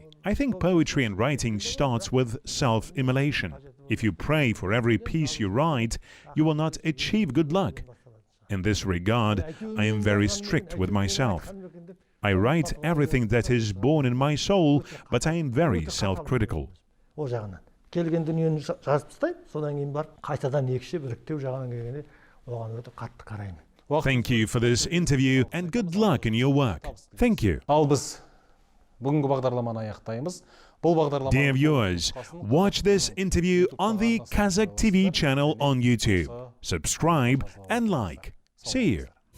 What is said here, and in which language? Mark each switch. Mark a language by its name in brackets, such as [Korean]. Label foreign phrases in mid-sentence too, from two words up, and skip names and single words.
[English] I think poetry and writing starts with self-immolation. If you pray for every piece you write, you will not achieve good luck. In this regard, I am very strict with myself. I write everything that is born in my soul, but I am very self-critical. [Kazakh] келген дүниені жазып тастаймын, содан кейін барып қайтадан екіше біріктеу жағынан келгенде оған өте қатты қараймын. [English] Thank you for this interview and good luck in your work. Thank you. [Kazakh] Ал біз бүгінгі бағдарламаны аяқтаймыз. Бұл бағдарлама [English] Dear viewers, watch this interview on the Qazaq TV channel on YouTube. Subscribe and like. See you.